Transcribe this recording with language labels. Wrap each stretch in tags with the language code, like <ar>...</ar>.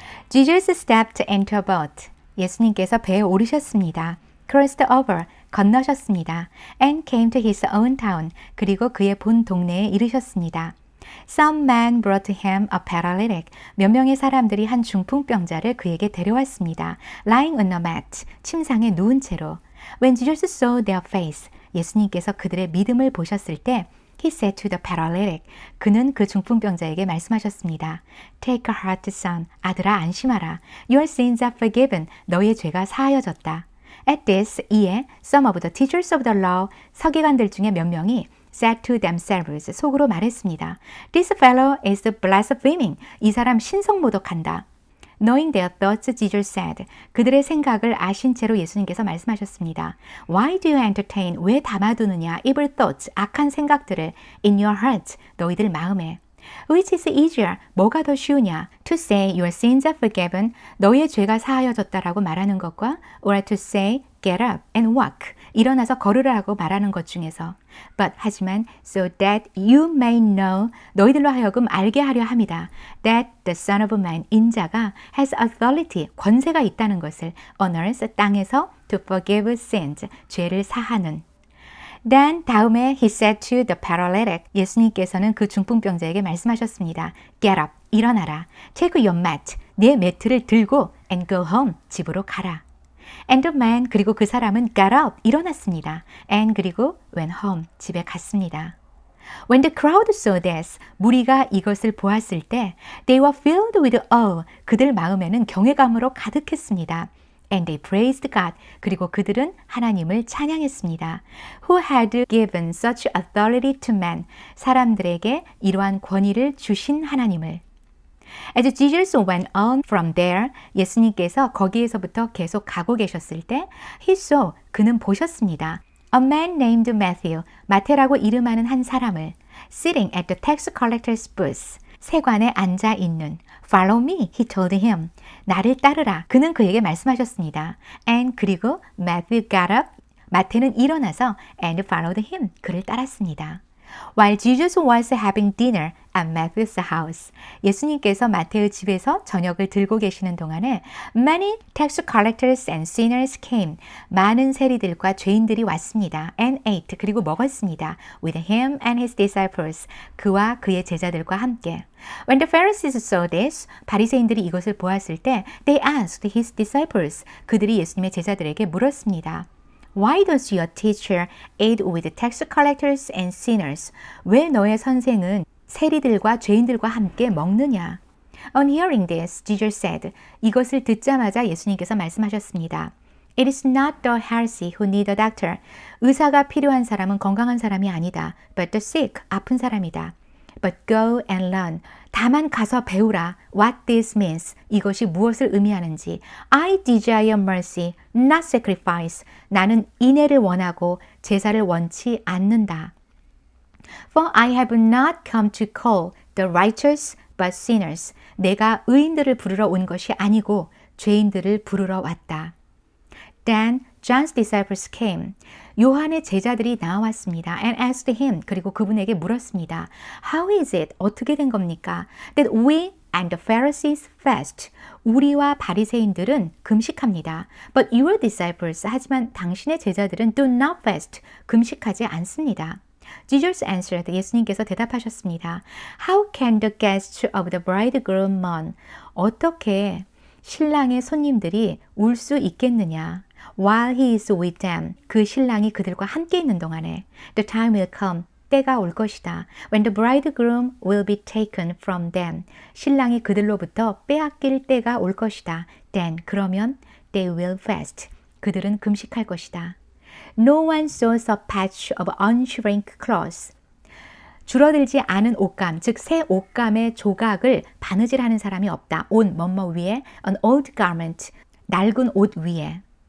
<en>Jesus stepped into a boat.</en> <ko>예수님께서 배에 오르셨습니다.</ko> <en>Crossed over,</en> <ko>건너셨습니다.</ko> <en>And came to his own town.</en> <ko>그리고 그의 본 동네에 이르셨습니다.</ko> <en>Some men brought to him a paralytic.</en> <ko>몇 명의 사람들이 한 중풍병자를 그에게 데려왔습니다.</ko> <en>Lying on a mat,</en> <ko>침상에 누운 채로.</ko> <en>When Jesus saw their face,</en> <ko>예수님께서 그들의 믿음을 보셨을 때</ko> <en>He said to the paralytic,</en> <ko>그는 그 중풍병자에게 말씀하셨습니다.</ko> <en>Take a heart, son.</en> <ko>아들아 안심하라.</ko> <en>Your sins are forgiven.</en> <ko>너의 죄가 사하여졌다.</ko> <en>At this,</en> <ko>이에</ko> <en>some of the teachers of the law,</en> <ko>서기관들 중에 몇 명이</ko> <en>said to themselves,</en> <ko>속으로 말했습니다.</ko> <en>This fellow is blaspheming.</en> <ko>이 사람 신성모독한다.</ko> <en>Knowing their thoughts, Jesus said.</en> <ko>그들의 생각을 아신 채로 예수님께서 말씀하셨습니다.</ko> <en>Why do you entertain?</en> <ko>왜 담아두느냐?</ko> <en>evil thoughts,</en> <ko>악한 생각들을</ko> <en>in your heart,</en> <ko>너희들 마음에.</ko> <en>Which is easier?</en> <ko>뭐가 더 쉬우냐?</ko> <en>To say your sins are forgiven,</en> <ko>너의 죄가 사하여졌다라고 말하는 것과</ko> <en>or to say get up and walk,</en> <ko>일어나서 걸으라고 말하는 것 중에서.</ko> <en>But</en> <ko>하지만</ko> <en>so that you may know,</en> <ko>너희들로 하여금 알게 하려 함이다.</ko> <en>That the Son of Man,</en> <ko>인자가</ko> <en>has authority,</en> <ko>권세가 있다는 것을</ko> <en>on earth,</en> <ko>땅에서</ko> <en>to forgive sins,</en> <ko>죄를 사하는.</ko> <en>Then</en> <ko>다음에</ko> <en>he said to the paralytic,</en> <ko>예수님께서는 그 중풍병자에게 말씀하셨습니다.</ko> <en>Get up,</en> <ko>일어나라.</ko> <en>Take your mat,</en> <ko>네 매트를 들고</ko> <en>and go home,</en> <ko>집으로 가라.</ko> <en>And the man,</en> <ko>그리고 그 사람은</ko> <en>got up,</en> <ko>일어났습니다.</ko> <en>And</en> <ko>그리고</ko> <en>went home,</en> <ko>집에 갔습니다.</ko> <en>When the crowd saw this,</en> <ko>무리가 이것을 보았을 때</ko> <en>they were filled with awe,</en> <ko>그들 마음에는 경외감으로 가득했습니다.</ko> <en>And they praised God.</en> <ko>그리고 그들은 하나님을 찬양했습니다.</ko> <en>Who had given such authority to men.</en> <ko>사람들에게 이러한 권위를 주신 하나님을.</ko> <en>As Jesus went on from there,</en> <ko>예수님께서 거기에서부터 계속 가고 계셨을 때</ko> <en>He saw,</en> <ko>그는 보셨습니다.</ko> <en>A man named Matthew,</en> <ko>마태라고 이름하는 한 사람을</ko> <en>sitting at the tax collector's booth,</en> <ko>세관에 앉아 있는.</ko> <en>Follow me, he told him.</en> <ko>나를 따르라. 그는 그에게 말씀하셨습니다.</ko> <en>And</en> <ko>그리고</ko> <en>Matthew got up.</en> <ko>마태는 일어나서</ko> <en>and followed him.</en> <ko>그를 따랐습니다.</ko> <en>While Jesus was having dinner at Matthew's house,</en> <ko>예수님께서 마태의 집에서 저녁을 들고 계시는 동안에</ko> <en>many tax collectors and sinners came.</en> <ko>많은 세리들과 죄인들이 왔습니다.</ko> <en>And ate,</en> <ko>그리고 먹었습니다.</ko> <en>With him and his disciples,</en> <ko>그와 그의 제자들과 함께.</ko> <en>When the Pharisees saw this,</en> <ko>바리새인들이 이것을 보았을 때</ko> <en>they asked his disciples,</en> <ko>그들이 예수님의 제자들에게 물었습니다.</ko> <en>Why does your teacher eat with tax collectors and sinners?</en> <ko>왜 너의 선생은 세리들과 죄인들과 함께 먹느냐?</ko> <en>On hearing this, Jesus said,</en> <ko>이것을 듣자마자 예수님께서 말씀하셨습니다.</ko> <en>It is not the healthy who need a doctor.</en> <ko>의사가 필요한 사람은 건강한 사람이 아니다.</ko> <en>But the sick,</en> <ko>아픈 사람이다.</ko> <en>But go and learn.</en> <ko>다만 가서 배우라.</ko> <en>What this means.</en> <ko>이것이 무엇을 의미하는지.</ko> <en>I desire mercy, not sacrifice.</en> <ko>나는 인애를 원하고 제사를 원치 않는다.</ko> <en>For I have not come to call the righteous, but sinners.</en> <ko>내가 의인들을 부르러 온 것이 아니고 죄인들을 부르러 왔다.</ko> <en>Then John's disciples came.</en> <ko>요한의 제자들이 나왔습니다.</ko> <en>And asked him.</en> <ko>그리고 그분에게 물었습니다.</ko> <en>How is it?</en> <ko>어떻게 된 겁니까?</ko> <en>That we and the Pharisees fast.</en> <ko>우리와 바리새인들은 금식합니다.</ko> <en>But your disciples,</en> <ko>하지만 당신의 제자들은</ko> <en>do not fast.</en> <ko>금식하지 않습니다.</ko> <en>Jesus answered.</en> <ko>예수님께서 대답하셨습니다.</ko> <en>How can the guests of the bridegroom mourn?</en> <ko>어떻게 신랑의 손님들이 울 수 있겠느냐?</ko> <en>While he is with them,</en> <ko>그 신랑이 그들과 함께 있는 동안에</ko> <en>the time will come,</en> <ko>때가 올 것이다.</ko> <en>When the bridegroom will be taken from them,</en> <ko>신랑이 그들로부터 빼앗길 때가 올 것이다.</ko> <en>Then,</en> <ko>그러면</ko> <en>they will fast,</en> <ko>그들은 금식할 것이다.</ko> <en>No one sews a patch of unshrink cloth.</en> <ko>줄어들지 않은 옷감, 즉 새 옷감의 조각을 바느질하는 사람이 없다. 옷 뭐뭐 위에,</ko> <en>an old garment,</en> <ko>낡은 옷 위에.</ko>